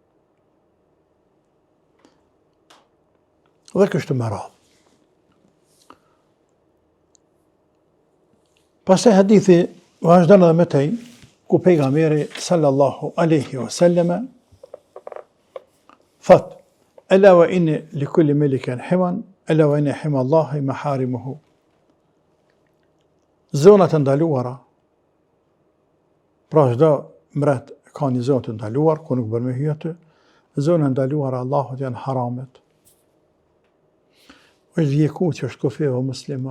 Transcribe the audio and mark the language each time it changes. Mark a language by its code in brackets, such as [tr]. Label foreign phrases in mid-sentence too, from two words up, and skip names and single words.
[sq] Dhe kështu me radhë. Pastaj hadithi vazhdon edhe me tej, ku pejgamberi [ar] صلى الله عليه وسلم [sq] thot: [ar] "ألا وإن لكل ملك حمى، ألا وإن حمى الله محارمه." [sq] Zonat e ndaluara, pra çdo mret ka një zonë të ndaluar, ku nuk bën me hyj aty, zonat e ndaluara Allahut janë haramet. Është vjeku që është kufe o musliman.